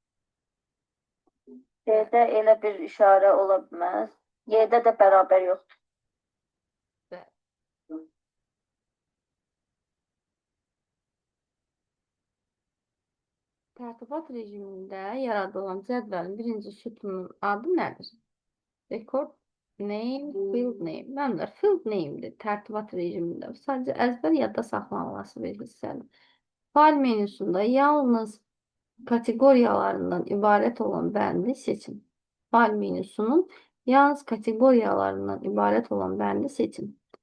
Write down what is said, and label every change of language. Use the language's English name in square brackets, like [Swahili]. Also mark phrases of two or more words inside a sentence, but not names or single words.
[Azerbaijani] D-də elə bir işarə ola bilməz. Y-də də bərabər yoxdur. Tərtibat rejimində yaradılan cədvəlin birinci sütunun adı nədir? [English] Record name, field name. [Azerbaijani] Məncə [English] field name'dir [Azerbaijani] tərtibat rejimində. Sadəcə əzbər yadda saxlanılması bir hissədir. Fayl menüsündə yalnız kateqoriyalarından ibarət olan bəndi seçin. Fayl menüsünün yalnız kateqoriyalarından ibarət olan bəndi seçin.